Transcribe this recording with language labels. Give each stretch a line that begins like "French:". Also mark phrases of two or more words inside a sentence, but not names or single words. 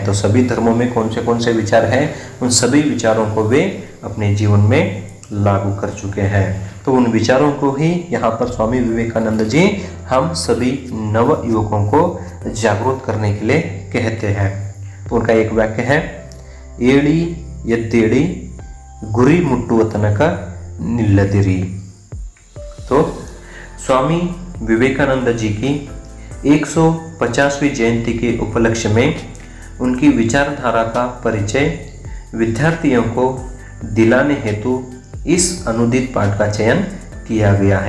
Hindi: तो सभी धर्मों में कौन से विचार हैं, उन सभी विचारों को वे अपने जीवन में लागू कर चुके हैं। तो उन विचारों को ही यहाँ पर स्वामी विवेकानंद जी हम सभी नव युवकों को जागरूक करने के लिए कहते हैं। तो उनका एक वाक्य है,
Kannada: ಏಳಿ ಎದ್ದೇಳಿ ಗುರಿ ಮುಟ್ಟುವ ತನಕ ನಿಲ್ಲದಿರಿ।
Hindi: तो स्वामी विवेकानंद जी की 150वीं जयंती के उपलक्ष्य में उनकी विचारधारा का परिचय विद्यार्थियों को दिलाने हेतु इस अनुदित पाठ का चयन किया गया है।